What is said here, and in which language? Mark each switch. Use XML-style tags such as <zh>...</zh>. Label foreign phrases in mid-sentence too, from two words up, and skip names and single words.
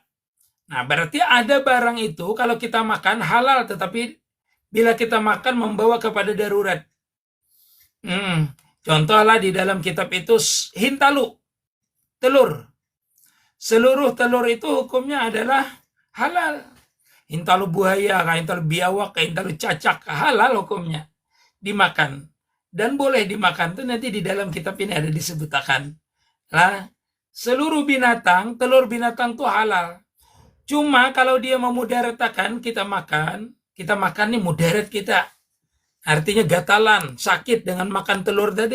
<id>Nah, berarti ada barang itu kalau kita makan halal, tetapi bila kita makan membawa kepada darurat. Contohlah di dalam kitab itu hintalu, telur. Seluruh telur itu hukumnya adalah halal. Hintalu buaya, hintalu biawak, hintalu cacak, halal hukumnya dimakan. Dan boleh dimakan tuh nanti di dalam kitab ini ada disebutkan. Lah, seluruh binatang, telur binatang tuh halal. Cuma kalau dia memudaratakan kita makan nih mudarat kita. Artinya gatalan, sakit dengan makan telur tadi.</id>